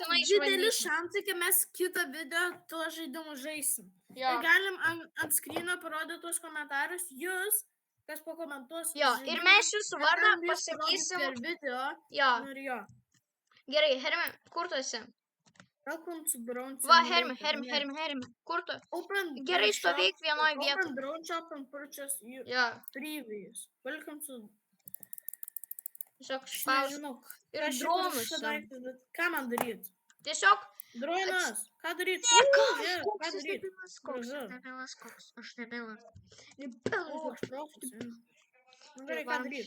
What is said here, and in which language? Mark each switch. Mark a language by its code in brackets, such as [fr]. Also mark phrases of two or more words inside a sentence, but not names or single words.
[lt] būtinai dideli išbandysim. šansai, kad mes kitą video tuo žaidimu žaisim. Jo. Ir galim ant skryno parodyti tuos komentarus, jūs, kas pakomentuos. Jo, ir mes jūsų vardą pasakysim. Per video. Jo. Ir jo. Gerai, Hermi, kur tu esi? [en] Welcome to Drone [lt] Va, [en] Simulator. [lt] Hermi, kur tu? [en] Open [lt] Gerai, [en] shop, [lt] stovėk vienoj vietoj. [en] Open drone shop and purchase you [lt] Jo. [en] previous. Welcome to... [lt] Tiesiog Aš spaus. nežinau. Ir Aš čia dronus. parašysiu daiktus, bet ką man daryti? Tiesiog. Dronas, ką daryti? Koks aš nebilas, koks. Aš nebilas. O, aš profas. Nu gerai, ką daryti?